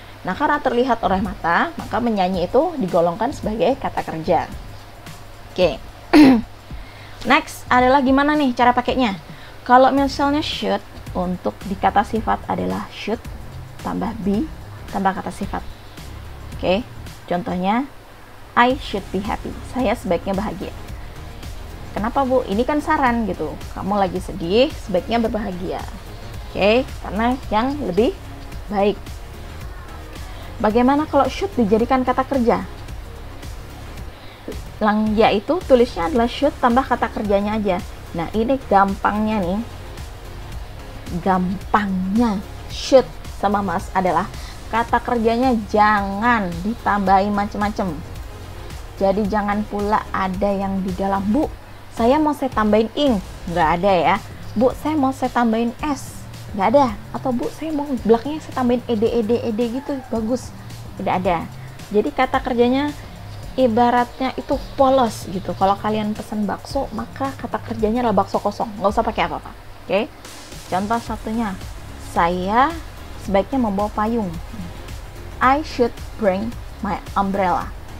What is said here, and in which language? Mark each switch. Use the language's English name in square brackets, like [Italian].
[Indonesian] Nah, karena terlihat oleh mata, maka menyanyi itu digolongkan sebagai kata kerja. Oke. Next adalah gimana nih cara pakainya. Kalau misalnya should, untuk di kata sifat adalah should tambah be tambah kata sifat. Oke. [English] Contohnya, I should be happy. [Indonesian] Saya sebaiknya bahagia. Kenapa Bu? Ini kan saran gitu. Kamu lagi sedih, sebaiknya berbahagia. Oke, karena yang lebih baik. Bagaimana kalau should dijadikan kata kerja? Yaitu tulisnya adalah should tambah kata kerjanya aja. Nah, ini gampangnya nih. Gampangnya should sama Mas adalah kata kerjanya jangan ditambahin macem-macem. Jadi jangan pula ada yang di dalam, Bu, saya mau saya tambahin ing, nggak ada ya. Bu, saya mau saya tambahin s, nggak ada. Atau Bu, saya mau belakangnya saya tambahin ed gitu, bagus, tidak ada. Jadi kata kerjanya ibaratnya itu polos gitu. Kalau kalian pesan bakso, maka kata kerjanya adalah bakso kosong, nggak usah pakai apa-apa. Oke? Contoh satunya, saya sebaiknya membawa payung. [English] I should bring my umbrella.